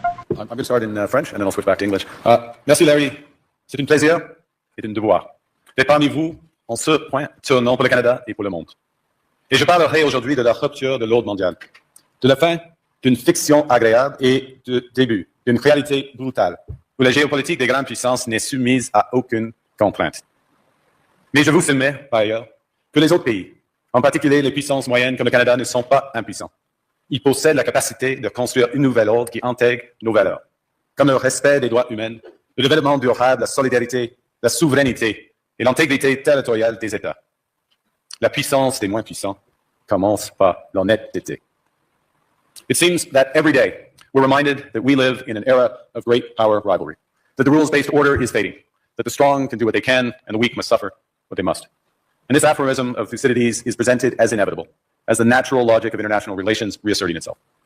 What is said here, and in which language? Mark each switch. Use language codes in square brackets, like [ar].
[en] I'm going to start in French, and then I'll switch back to English. [fr] Merci Larry, c'est un plaisir et un devoir d'être parmi vous en ce point tournant pour le Canada et pour le monde. Et je parlerai aujourd'hui de la rupture de l'ordre mondial, de la fin d'une fiction agréable et du début d'une réalité brutale, où la géopolitique des grandes puissances n'est soumise à aucune contrainte. Mais je vous soumets, par ailleurs, que les autres pays, en particulier les puissances moyennes comme le Canada, ne sont pas impuissants. Ils possèdent la capacité de construire une nouvelle ordre qui intègre nos valeurs, comme le respect des droits humains, le développement durable, la solidarité, la souveraineté et l'intégrité territoriale des États. La puissance des moins puissants commence par l'honnêteté. [en] It seems that every day we're reminded that we live in an era of great power rivalry, that the rules-based order is fading, that the strong can do what they can and the weak must suffer what they must. And this aphorism of Thucydides is presented as inevitable, as the natural logic of international relations reasserting itself.